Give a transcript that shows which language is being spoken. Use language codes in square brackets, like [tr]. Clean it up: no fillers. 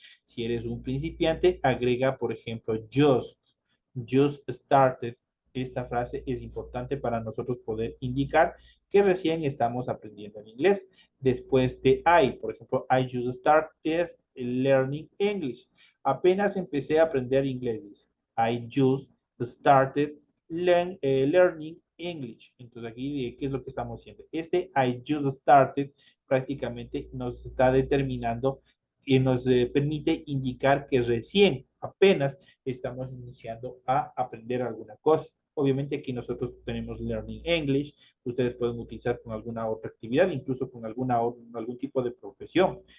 [es] Si eres un principiante, agrega, por ejemplo, [en] just started. [es] Esta frase es importante para nosotros poder indicar que recién estamos aprendiendo el inglés. Después de I, por ejemplo, [en] I just started learning English. [es] Apenas empecé a aprender inglés, dice. [en] I just started learning English. [es] Entonces aquí, ¿qué es lo que estamos haciendo? Este [en] I just started [es] prácticamente nos está determinando y nos permite indicar que recién, apenas estamos iniciando a aprender alguna cosa. Obviamente aquí nosotros tenemos [en] Learning English, [es] ustedes pueden utilizar con alguna otra actividad, incluso con algún tipo de profesión.